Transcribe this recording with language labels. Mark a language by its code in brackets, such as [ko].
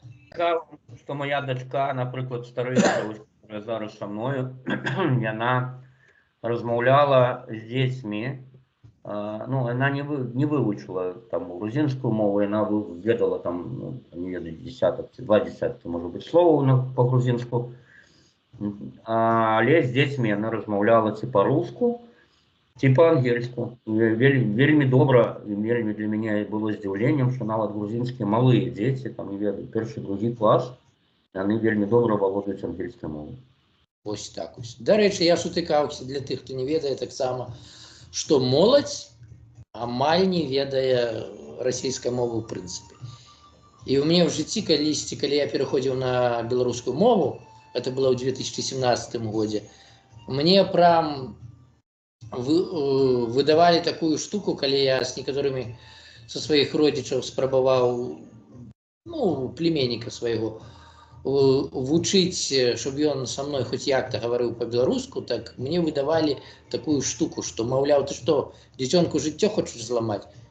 [uk] Цікаво, що моя дочка, наприклад, стариця, яка зараз зі мною, вона розмовляла з дітьми. [ru] Ну, она не выучила там грузинскую мову, она ведала там, ну, не ведаю, два десятки, может быть, слов по-грузинску. [uk] Але з дітьми вона розмовляла ці по-руску, ці по-ангельську. Вельми добре, вельми для мене було здивленням, що навіть грузинські малі діти, там, не ведаю, перший, другий клас, вони вельми добре володують ангельською мовою. Ось так ось. До речі, я сутикався для тих, хто не ведає, [be] так само, што моладзь амаль не ведае расійскай мовы ў прынцыпе. І ў мяне ў жыцці калісьці, калі я пераходзіў на беларускую мову, это было ў 2017 годзе, мне прям выдавалі такую штуку, калі я з некаторымі са сваіх родзічаў спрабаваў, ну, племянніка свайго, вучыць, щоб ён са мной хоць як-то гаварыў по-беларуску, так мне выдавалі такую штуку, што, маўляў, ты што, дзіцёнку жыццё хочаш зламаць?